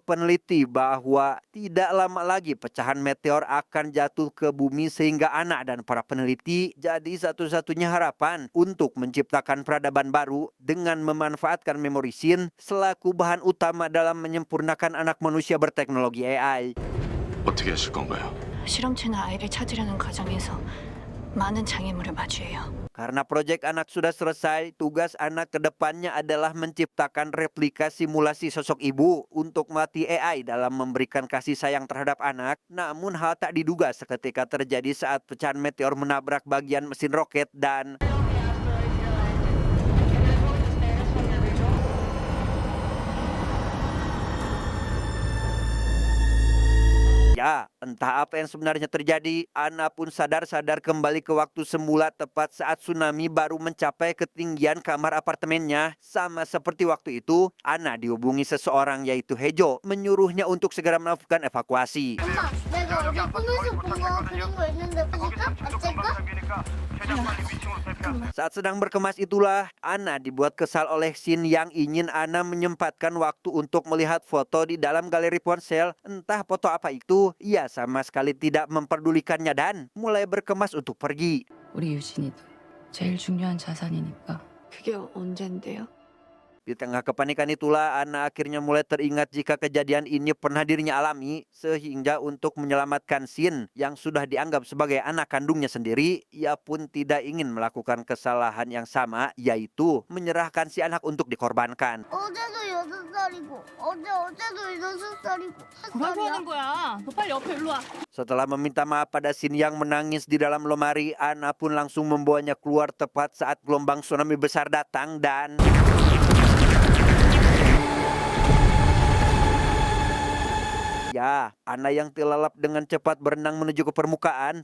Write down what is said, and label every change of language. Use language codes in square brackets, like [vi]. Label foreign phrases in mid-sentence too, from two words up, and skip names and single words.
[id] peneliti bahwa tidak lama lagi pecahan meteor akan jatuh ke bumi sehingga Ana dan para peneliti jadi satu-satunya harapan untuk menciptakan peradaban baru dengan memanfaatkan memori Shin selaku bahan utama dalam menyempurnakan anak manusia berteknologi AI. [ko] 어떻게 하실 건가요? 실험체는 아이를 찾으려는 과정에서 많은 장애물을 마주해요. [id] Karena proyek anak sudah selesai, tugas anak ke depannya adalah menciptakan replika simulasi sosok ibu untuk melatih AI dalam memberikan kasih sayang terhadap anak. Namun hal tak diduga seketika terjadi saat pecahan meteor menabrak bagian mesin roket dan ya, entah apa yang sebenarnya terjadi, Ana pun sadar-sadar kembali ke waktu semula tepat saat tsunami baru mencapai ketinggian kamar apartemennya. Sama seperti waktu itu, Ana dihubungi seseorang yaitu Hejo, menyuruhnya untuk segera melakukan evakuasi. [ko] 엄마, 내가 어제 꿈에서 본 거 그린 거 있는데 보니까 어쩔까? [id] Saat sedang berkemas itulah, Ana dibuat kesal oleh Shin yang ingin Ana menyempatkan waktu untuk melihat foto di dalam galeri ponsel. Entah foto apa itu, ia sama sekali tidak memperdulikannya dan mulai berkemas untuk pergi. [ko] 우리 유진이도 제일 중요한 자산이니까. 그게 언젠데요? [id] Di tengah kepanikan itulah Ana akhirnya mulai teringat jika kejadian ini pernah dirinya alami, sehingga untuk menyelamatkan Shin yang sudah dianggap sebagai anak kandungnya sendiri, ia pun tidak ingin melakukan kesalahan yang sama, yaitu menyerahkan si anak untuk dikorbankan. [ko] 어제도 6살이고 어제도 6살이고 뭐라고 하는 거야? 너 빨리 옆에 일로 와. [id] Setelah meminta maaf pada Shin yang menangis di dalam lemari, Ana pun langsung membawanya keluar tepat saat gelombang tsunami besar datang dan... Ya, Ana yang telalap dengan cepat berenang menuju ke permukaan.